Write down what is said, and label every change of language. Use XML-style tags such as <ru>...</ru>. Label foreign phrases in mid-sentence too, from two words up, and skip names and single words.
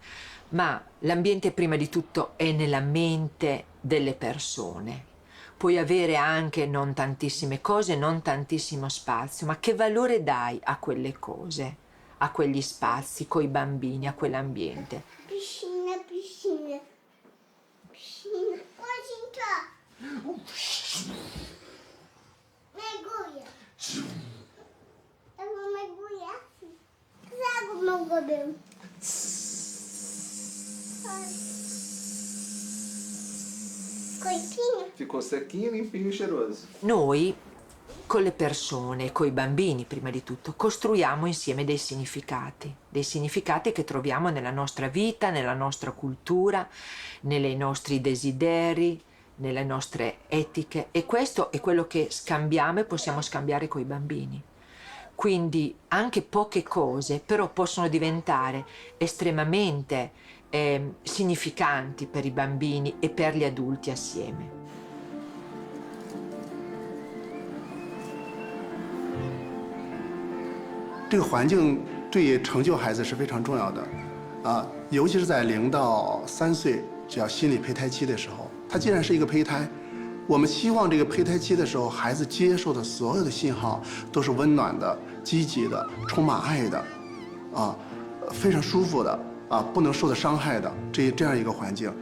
<it>Ma l'ambiente prima di tutto è nella mente delle persone. Puoi avere anche non tantissime cose, non tantissimo spazio, ma che valore dai a quelle cose, a quegli spazi, coi bambini, a quell'ambiente?</it> <pt>Piscina. Mergulha. Eu vou mergulhar. Traga o meu cabelo. Ficou sequinho, limpinho e cheiroso.</pt> <it>Noi, con le persone, coi bambini prima di tutto, costruiamo insieme dei significati che troviamo nella nostra vita, nella nostra cultura, nei nostri desideri, nelle nostre etiche, e questo è quello che scambiamo e possiamo scambiare coi bambini. Quindi anche poche cose però possono diventare estremamente significanti per i bambini e per gli adulti assieme.</it> <zh>这个环境对成就孩子是非常重要的，尤其是在0到3岁，只要心理胚胎期的时候，它既然是一个胚胎，我们希望这个胚胎期的时候，孩子接受的所有的信号都是温暖的、积极的、充满爱的，非常舒服的，不能受到伤害的这样一个环境。</zh>